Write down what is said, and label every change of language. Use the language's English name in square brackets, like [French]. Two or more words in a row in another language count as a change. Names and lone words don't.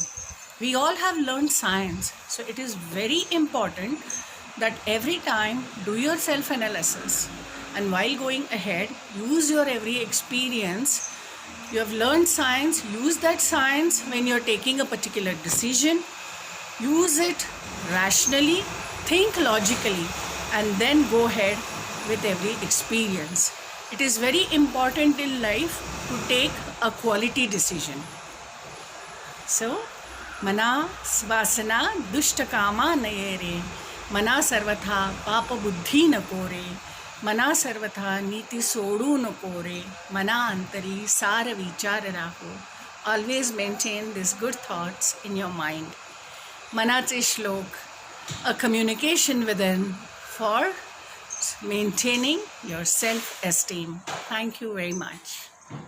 [English] We all have learned science, so it is very important that every time do your self-analysis and while going ahead, use your every experience You have learned science, use that science when you're taking a particular decision. Use it rationally, think logically, and then go ahead with every experience. It is very important in life to take a quality decision. So, [Marathi] मना वासना दुष्ट कामा नयेरे, मना सर्वथा पाप बुद्धी न कोरे, मना सर्वथा नीति सोडू न कोरे, मना अंतरी सार विचार राहो. [English] Always maintain these good thoughts in your mind. Manache shlok, a communication within for maintaining your self-esteem. Thank you very much.